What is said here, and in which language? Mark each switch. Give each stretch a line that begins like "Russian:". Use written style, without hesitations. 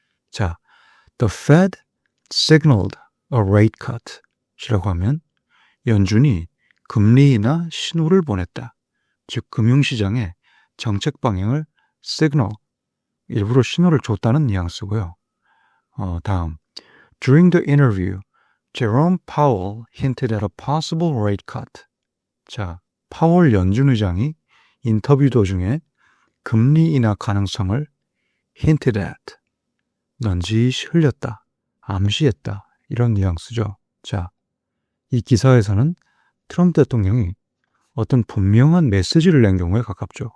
Korean: 자,
English: the Fed signaled a rate cut
Korean: 이라고 하면 연준이 금리 인하 신호를 보냈다. 즉 금융시장에 정책 방향을 signal, 일부러 신호를 줬다는 뉘앙스고요. 다음,
English: during the interview, Jerome Powell hinted at a possible rate cut.
Korean: 자, 파월 연준 의장이 인터뷰 도중에 금리 인하 가능성을
English: hinted at,
Korean: 넌지시 흘렸다, 암시했다, 이런 뉘앙스죠. 자, 이 기사에서는 트럼프 대통령이 어떤 분명한 메시지를 낸 경우에 가깝죠.